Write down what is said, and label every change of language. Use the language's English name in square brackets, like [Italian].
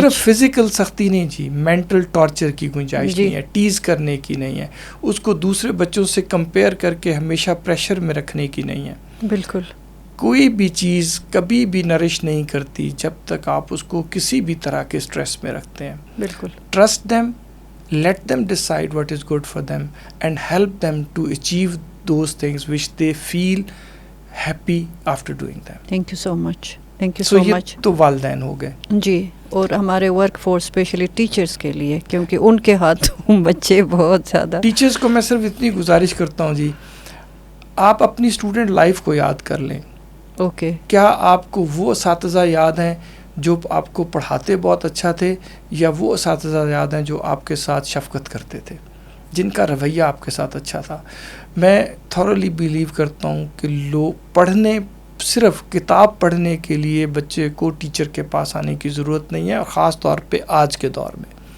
[Urdu] صرف فزیکل سختی نہیں جی, مینٹل ٹارچر کی گنجائش نہیں ہے, ٹیز کرنے کی نہیں ہے, اس کو دوسرے بچوں سے کمپیئر کر کے ہمیشہ پریشر میں رکھنے کی نہیں ہے. بالکل, کوئی بھی چیز کبھی بھی نرش نہیں کرتی جب تک آپ اس کو کسی بھی طرح کے اسٹریس میں رکھتے ہیں. بالکل, [English] Trust them, let them decide what is good for them and help them to achieve those things which they feel happy after doing them. Thank you so much. Thank you so much. [Urdu] تو والدین ہو گئے جی, اور ہمارے work force especially teachers کے لیے, کیونکہ ان کے ہاتھوں بچے بہت زیادہ. ٹیچرز کو میں صرف اتنی گزارش کرتا ہوں جی, آپ اپنی اسٹوڈنٹ لائف کو یاد کر لیں. اوکے, کیا آپ کو وہ اساتذہ یاد ہیں جو آپ کو پڑھاتے بہت اچھا تھے, یا وہ اساتذہ یاد ہیں جو آپ کے ساتھ شفقت کرتے تھے, جن کا رویہ آپ کے ساتھ اچھا تھا؟ میں تھورلی بیلیو کرتا ہوں کہ صرف کتاب پڑھنے کے لیے بچے کو ٹیچر کے پاس آنے کی ضرورت نہیں ہے, اور خاص طور پہ آج کے دور میں.